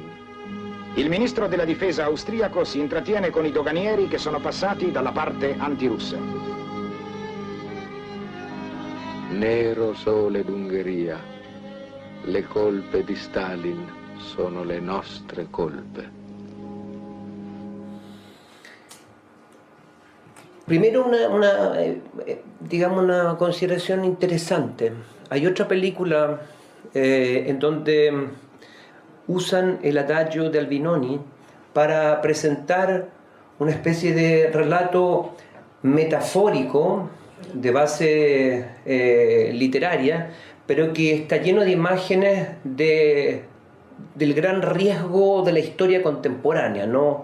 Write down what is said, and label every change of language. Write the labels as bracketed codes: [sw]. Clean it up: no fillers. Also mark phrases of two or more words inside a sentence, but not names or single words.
[it] Il ministro della difesa austriaco si intrattiene con i doganieri che sono passati dalla parte antirussa. Nero sole d'Ungheria, le colpe di Stalin sono le nostre colpe. [es] Primero digamos una consideración interesante. Hay otra película en donde usan el adagio de Albinoni para presentar una especie de relato metafórico de base literaria, pero que está lleno de imágenes del gran riesgo de la historia contemporánea, ¿no?